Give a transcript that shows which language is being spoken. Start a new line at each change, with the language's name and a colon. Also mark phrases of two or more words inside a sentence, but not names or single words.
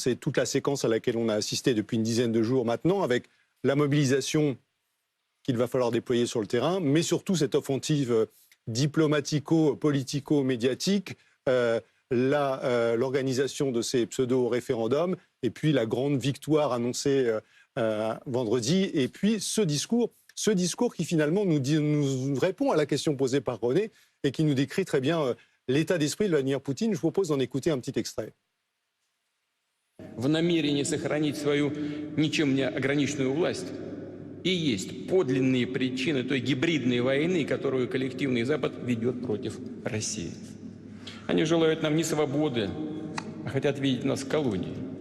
French: C'est toute la séquence à laquelle on a assisté depuis une dizaine de jours maintenant, avec la mobilisation qu'il va falloir déployer sur le terrain, mais surtout cette offensive diplomatico-politico-médiatique, l'organisation de ces pseudo-référendums, et puis la grande victoire annoncée vendredi, et puis ce discours qui finalement nous répond à la question posée par René, et qui nous décrit très bien l'état d'esprit de Vladimir Poutine. Je vous propose d'en écouter un petit extrait.
Russian: В намерении сохранить свою ничем не ограниченную власть и есть подлинные причины той гибридной войны, которую коллективный Запад ведет против России. Они желают нам не свободы, а хотят видеть нас в колонии.